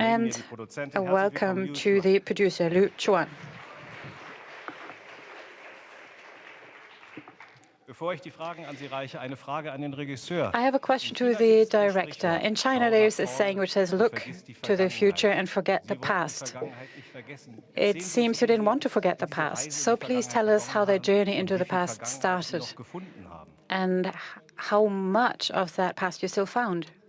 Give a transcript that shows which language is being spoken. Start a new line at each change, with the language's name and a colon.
English: and a welcome to the producer, Liu Chuan.
German: Bevor ich die Fragen an Sie reiche, eine Frage an den Regisseur.
English: I have a question to the director. In China, there's a saying which says, look to the future and forget the past. It seems you didn't want to forget the past. So please tell us how their journey into the past started and how much of that past you still found.